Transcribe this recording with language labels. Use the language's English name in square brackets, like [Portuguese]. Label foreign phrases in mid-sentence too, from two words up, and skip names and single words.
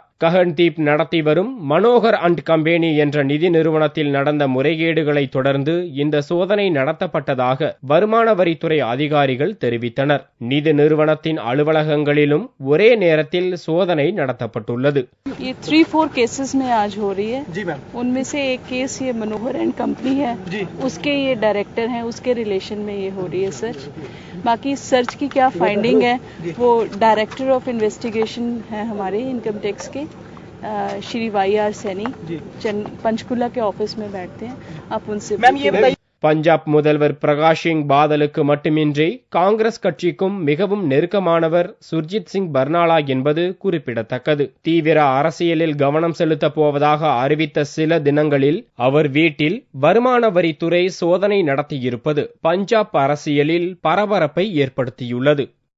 [Tamil] ககன்தீப் நடத்தி வரும் மனோகர் அண்ட் கம்பெனி என்ற நிதி நிறுவனத்தில் நடந்த முறைகேடுகளை தொடர்ந்து இந்த சோதனை நடத்தப்பட்டதாக வருமான வரித்துறை அதிகாரிகள் தெரிவித்தனர். நிதி நிறுவனத்தின் அலுவலகங்களிலும் ஒரே நேரத்தில் சோதனை நடத்தப்பட்டுள்ளது. [Hindi] ये 3-4 केसेस में आज हो रही है जी मैम. उनमें से एक केस ये मनोहर एंड कंपनी है जी. उसके ये डायरेक्टर हैं, उसके रिलेशन में ये हो रही है सर्च. बाकी सर्च की क्या फाइंडिंग है वो [English] Director of Investigation [Hindi] है हमारे [English] income tax [Hindi] के श्री YR सैनी पंचकुला के ऑफिस में बैठते हैं. आप उनसे मैम ये बताइए. [Tamil] பஞ்சாப் முதல்வர் பிரகாஷ் சிங் பாதலுக்கு மட்டுமின்றி காங்கிரஸ் கட்சிக்கும் மிகவும் நெருக்கமானவர் சுர்ஜித் சிங் பர்னாலா என்பது குறிப்பிடத்தக்கது. தீவிர அரசியலில் கவனம் செலுத்தப் போவதாக அறிவித்த சில தினங்களில் அவர் வீட்டில் வருமான வரித்துறை சோதனை நடத்தியிருப்பது பஞ்சாப் அரசியலில் பரபரப்பை ஏற்படுத்தியுள்ளது.